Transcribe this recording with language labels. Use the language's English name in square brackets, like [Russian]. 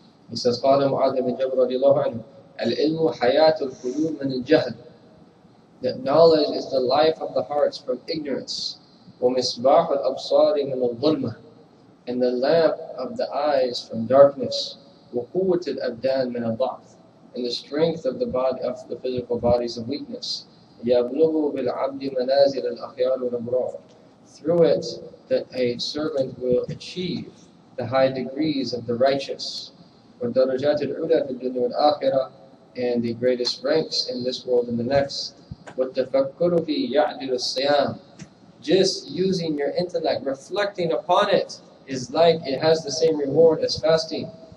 [English] He says, [Arabic] قال معاذ بن جبل رضي الله عنه العلم حياة القلوب من الجهل. [English] That knowledge is the life of the hearts from ignorance. [Arabic] ومصباح الأبصار من الظلمة. [English] And the lamp of the eyes from darkness. [Arabic] وقوة الأبدان من الضعف. [English] And the strength of the body, of the physical bodies, of weakness. [Arabic] يبلغ بالعبد منازل الأخيار والأبرار. [English] Through it, that a servant will achieve the high degrees of the righteous. [Arabic] وَالدَّرَجَاتِ الْعُلَى فِي الدُّنْيَا وَالْآخِرَةِ. [English] And the greatest ranks in this world and the next. [Arabic] وَالتَّفَكُّرُ فِي يَعْدِلُ الصِّيَامِ. [English] Just using your intellect, reflecting upon it, is like it has the same reward as fasting.